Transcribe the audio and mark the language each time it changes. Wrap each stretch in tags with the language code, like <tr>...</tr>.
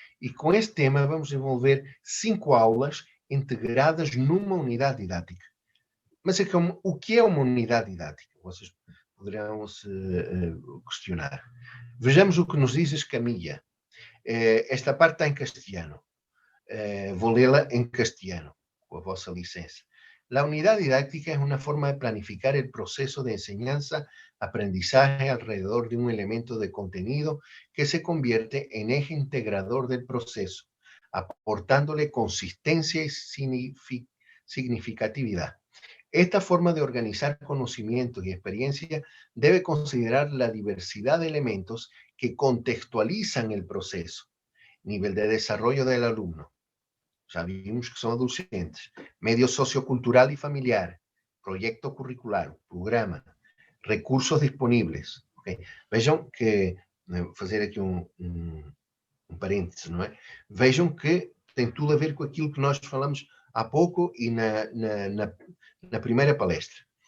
<pt>E com este tema vamos desenvolver 5 aulas integradas numa unidade didática. Mas o que é uma unidade didática? Vocês poderão se questionar. Vejamos o que nos diz a Escamilla. Esta parte está em castelhano. Vou lê-la em castelhano, com a vossa licença.</pt> <es>La unidad didáctica es una forma de planificar el proceso de enseñanza-aprendizaje alrededor de un elemento de contenido que se convierte en eje integrador del proceso, aportándole consistencia y significatividad. Esta forma de organizar conocimientos y experiencia debe considerar la diversidad de elementos que contextualizan el proceso, nivel de desarrollo del alumno.</es> <pt>Já vimos que são adolescentes, medio sociocultural e familiar, projeto curricular, programa, recursos disponíveis. Okay? Vejam que, fazer aqui um parênteses, não é? Vejam que tem tudo a ver com aquilo que nós falamos há pouco e na primeira palestra.</pt>